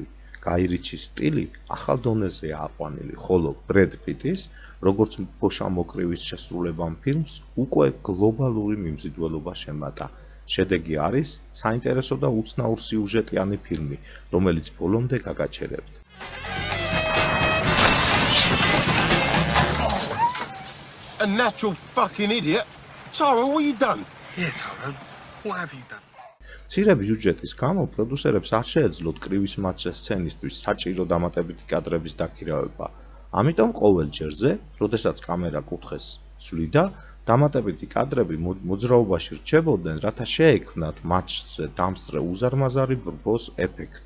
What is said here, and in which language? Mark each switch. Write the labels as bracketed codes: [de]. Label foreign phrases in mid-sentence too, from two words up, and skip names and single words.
[ka] გაი რიჩის სტილი ახალ დონეზეა აყვანილი, ხოლო ბრედ პიტის, როგორც ბოშა მოკრივის შესრულებამ ფილმს უკვე გლობალური მიმზიდველობა შემატა. შედეგი არის საინტერესო და უცნაურ სიუჟეტიანი ფილმი, რომელიც ბოლომდე გაგაჩერებთ. [en] A natural fucking idiot. Tyrone, what you done? Yeah, Tyrone, what have you done? [ka] მცირე ბიუჯეტის გამო პროდიუსერებს არ შეეძლოთ კრივის მატჩის სცენისთვის საჭირო დამატებითი კადრების დაქირავება. ამიტომ ყოველ ჯერზე, როდესაც კამერა კუთხეს ცვლიდა, დამატებითი კადრები მოძრაობაში რჩებოდნენ, რათა შეექმნათ მატჩზე დამსწრე უზარმაზარი ბრბოს ეფექტი.